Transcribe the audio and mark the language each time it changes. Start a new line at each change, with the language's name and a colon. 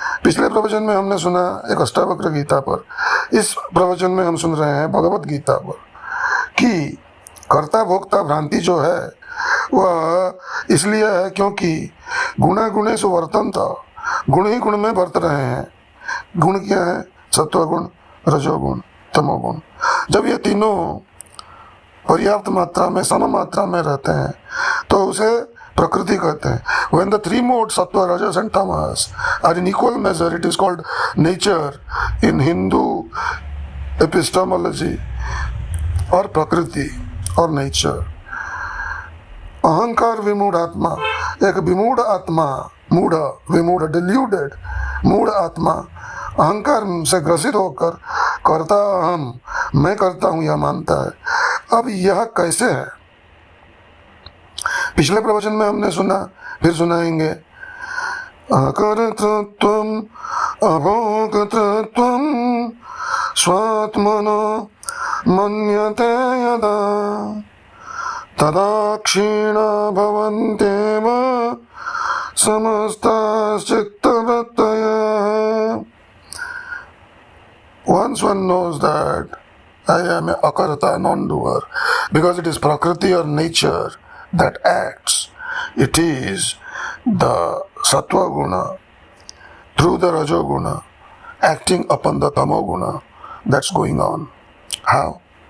Hindi: पिछले प्रवचन में हमने सुना एक अष्टावक्र गीता पर, इस प्रवचन में हम सुन रहे हैं भगवत गीता पर कि कर्ता भोक्ता भ्रांति जो है वह इसलिए है क्योंकि गुणा गुणे से वर्तन था, गुण ही गुण में वर्त रहे हैं। गुण क्या है? सत्वगुण, रजोगुण, तमोगुण। जब ये तीनों पर्याप्त मात्रा में, सम मात्रा में रहते हैं तो उसे प्रकृति कहते हैं।
English: When the three modes sattva, rajas and tamas are in equal measure, it is called nature in Hindu epistemology, or prakriti or nature.
Hindi: अहंकार विमूढ़ आत्मा, एक विमूढ़ आत्मा, मूढ़ विमूढ़ deluded, मूढ़ आत्मा अहंकार से ग्रसित होकर करता हम, मैं करता हूँ यह मानता है। अब यह कैसे है? पिछले प्रवचन में हमने सुना, फिर सुनाएंगे।
Sanskrit: अकर्तृत्वम् अभोक्तृत्वम् स्वात्मनो मन्यते यदा तदा क्षीणा भवन्त्येव समस्ताश्चित्तवृत्तयः.
English: Once one knows that I am a akarta, non-doer, because it is prakriti or nature that acts. It is the sattva guna through the rajo guna acting upon the tamo guna that's going on. How?